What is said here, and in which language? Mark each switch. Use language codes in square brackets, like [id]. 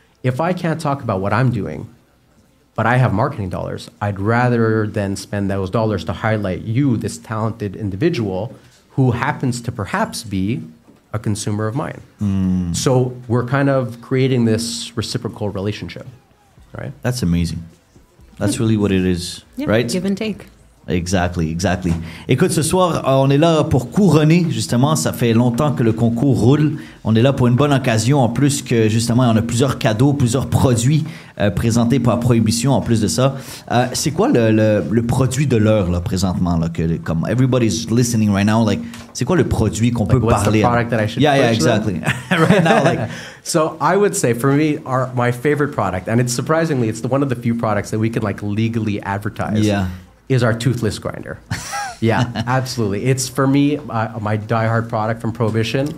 [en] If I can't talk about what I'm doing, but I have marketing dollars, I'd rather than spend those dollars to highlight you, this talented individual, who happens to perhaps be a consumer of mine. So we're kind of creating this reciprocal relationship, right? That's amazing. That's really what it is, right? Give and take. Exactly, exactly. [fr] Écoute, ce soir, on est là pour couronner, justement. Ça fait longtemps que le concours roule. On est là pour une bonne occasion, en plus que, justement, on a plusieurs cadeaux, plusieurs produits présentés par Prohibition, en plus de ça. C'est quoi le produit de l'heure, là, présentement, là, que, comme [en] everybody's listening right now, like, [fr] c'est quoi le produit qu'on peut parler? [en] What's the product that I should Yeah, exactly. Right now, like... So I would say, for me, my favorite product, and it's surprisingly, it's one of the few products that we can, like, legally advertise. Yeah. Is our toothless grinder. Yeah, absolutely. It's, for me, my diehard product from Prohibition.